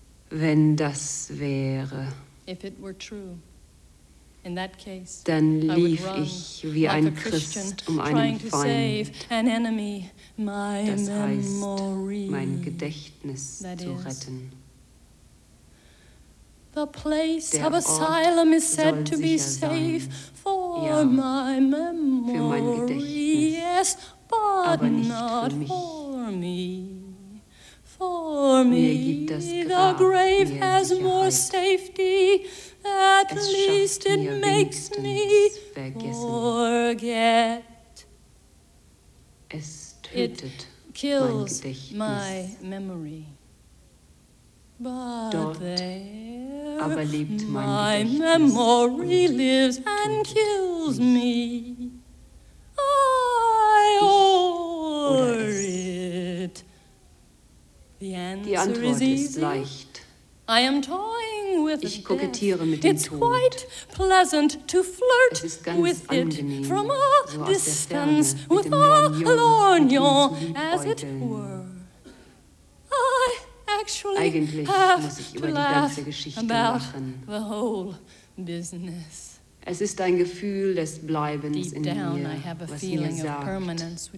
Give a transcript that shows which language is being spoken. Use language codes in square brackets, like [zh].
[de] Wenn das wäre, dann lief ich wie ein Christ um einen Feind, das heißt, mein Gedächtnis zu retten. [en] The place of asylum is said to be safe for my memory, yes, but not for me. For me, the grave has more safety, at least it makes me forget. It kills my memory. [de] Dort aber lebt mein [en] memory lives and kills me. I or it. The answer is easy. I am toying with it. [de] Ich kokettiere mit dem Tod. [en] It's quite pleasant to flirt with it from a distance with a lorgnon, as it were. I [de] eigentlich muss ich über die ganze Geschichte lachen. [en] The whole business. [de] Es ist ein Gefühl des Bleibens in mir, was mir sagt,